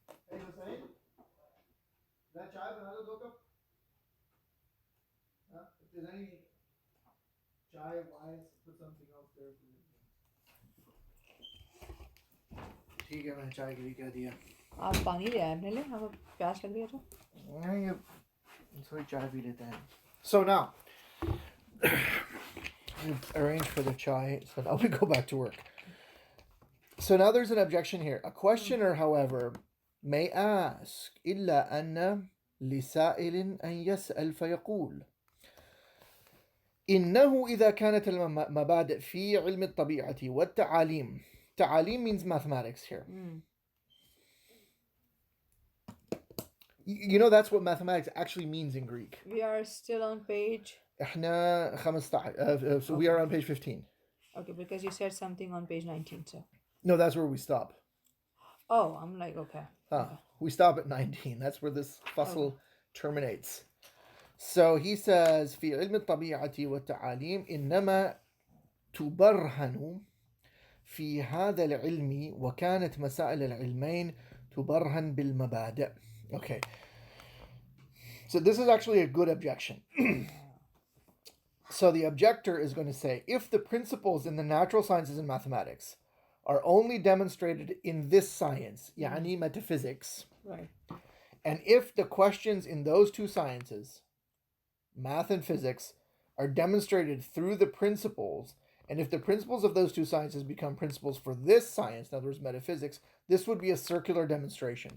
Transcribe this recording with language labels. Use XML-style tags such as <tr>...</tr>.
<en>Hey, Hussein? That chai</en> <hi>bana do</hi> <en>2 cup? If there's any chai, wines, put something else there for you.</en> <hi>ठीक है, मैंने चाय के लिए कह दिया. आप पानी ले आए अपने लिए? आपको प्यास लग रही है तो? नहीं, अब थोड़ी चाय पी लेते हैं.</hi> <en>So now, arrange for the chai. So now we go back to work. So now there's an objection here. A questioner, however, may ask</en> <ar>إلا أن لسائل أن يسأل فيقول إنه إذا كانت المبادئ في علم الطبيعة والتعاليم.</ar> <en>تعاليم means mathematics here. That's what mathematics actually means in Greek. We are still on page...</en> <ar>احنا</ar> <en>15. So we are on page 15. Okay, because you said something on page 19, so... No, that's where we stop. Oh, I'm like, okay. We stop at 19. That's where this fossil terminates. So he says,</en> <ar>في علم الطبيعة والتعاليم إنما تبرهن في هذا العلم وكانت مسائل العلمين تبرهن بالمبادئ.</ar> <en>Okay. So this is actually a good objection. So the objector is going to say, if the principles in the natural sciences and mathematics are only demonstrated in this science, يعني metaphysics, right, and if the questions in those two sciences, math and physics, are demonstrated through the principles, and if the principles of those two sciences become principles for this science, in other words, metaphysics, this would be a circular demonstration.</en>